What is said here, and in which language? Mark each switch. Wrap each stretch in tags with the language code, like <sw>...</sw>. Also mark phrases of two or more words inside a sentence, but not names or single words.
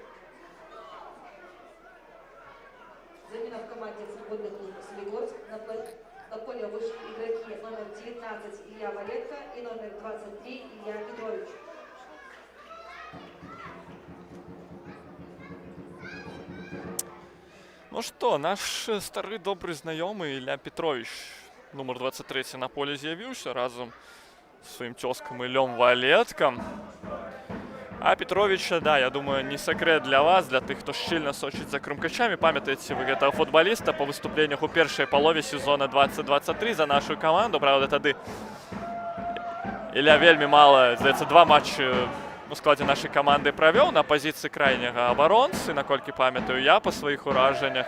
<ru>Замена в команде футбольный клуб Солигорск. На поле вышли игроки номер 19 Илья Валетко и номер 23 Илья Петрович.</ru> <be>Ну што, наш стары добры знаёмы Ілля Петрович, нумар 23 на поле з'явіўся разам з сваім цёзкам Іллём Валеткам. А Петровича, да, я думаю, не секрет для вас, для тых, хто шчыльна сочыць за крумкачамі. Памятаеце вы гэтага футбаліста па выступленнях у першай палове сезона 2023 за нашу каманду. Правда, тады Ілля вельмі мала, здаецца, 2 матчы у складзе нашай каманды правёў на пазіцыі крайняга абаронцы, наколькі памятаю я па сваіх уражаннях.</be>